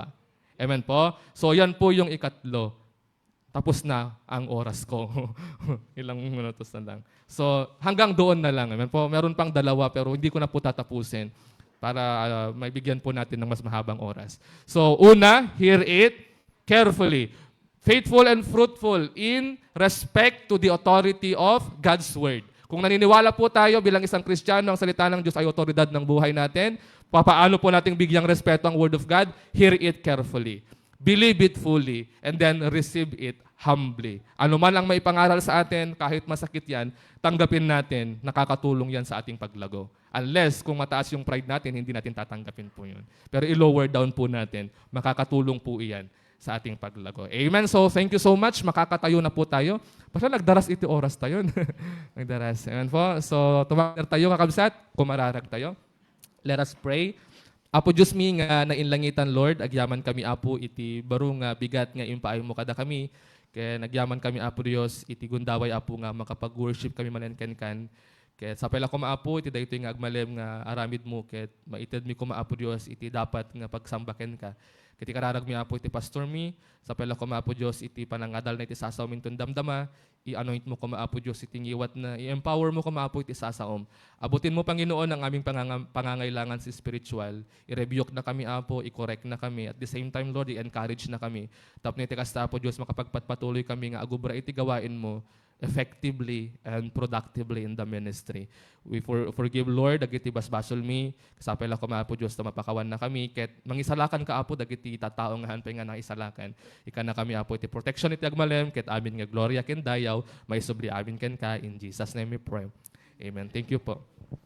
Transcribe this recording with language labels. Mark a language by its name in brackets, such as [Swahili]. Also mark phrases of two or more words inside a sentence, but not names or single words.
[Filipino] Amen po. So yan po yung ikatlo. Tapos na ang oras ko. Ilang minutos na lang. So hanggang doon na lang. Amen po. Meron pang dalawa pero hindi ko na po tatapusin para may bigyan po natin ng mas mahabang oras. So una, [English] hear it carefully. Faithful and fruitful in respect to the authority of God's Word. [Filipino] Kung naniniwala po tayo bilang isang Kristiyano, ang salita ng Diyos ay otoridad ng buhay natin, papaano po nating bigyang respeto ang [English] Word of God? Hear it carefully. Believe it fully, and then receive it humbly. [Filipino] Ano man ang may pangaral sa atin, kahit masakit yan, tanggapin natin, nakakatulong yan sa ating paglago. Unless kung mataas yung pride natin, hindi natin tatanggapin po yun. Pero [English] i-lower down [Filipino] po natin, makakatulong po iyan sa ating paglago. [English] Amen? So, thank you so much. [Filipino] Makakatayo na po tayo. [Iloko] Basta nagdaras iti oras tayo. Nagdaras. [Filipino] Amen po. So, [Iloko] tumakder tayo, kakabsat. Kumararag tayo. [English] Let us pray. [Iloko] Apo Diyos mi nga nainlangitan, Lord, agyaman kami, Apo, iti baro nga bigat nga impaayo mo kada kami. Kaya nagyaman kami, Apo Diyos, iti gundaway, Apo, nga makapag-worship kami manenken-kan. Kaya sapay lang ko, Apo, iti dayto nga agmalem nga aramid mo. Kaya maited mi ko, Apo Diyos, iti dapat nga pagsambaken ka. Kiti kararag mi, Apo, iti pastor mi. Sapay lang ko, Apo Diyos, iti panangadal na iti sasaw min damdama. I-anoint mo ko, Apo Diyos, iti ngiwat na i-empower mo ko, Apo, iti sasaom. [Filipino] Abutin mo, Panginoon, ang aming pangangailangan si spiritual. [Iloko] I-rebuke na kami, Apo, i-correct na kami. [English] At the same time, [Iloko] Lord, i-encourage na kami. Tapos iti kasta, Apo Diyos, makapagpatuloy kami nga agubra iti gawain mo [English] effectively and productively in the ministry. We forgive, Lord, [Iloko] dagiti basbasol mi. Kasapay lang ko, Apo Diyos, na mapakawan na kami. Ket mangisalakan ka, Apo, dagiti tataong nga hanpay nga naisalakan. Ika na kami, Apo, iti protection iti agmalem. Ket amin nga gloria ken dayaw. May subli amin ken ka. [English] In Jesus' name we pray. Amen. Thank you po.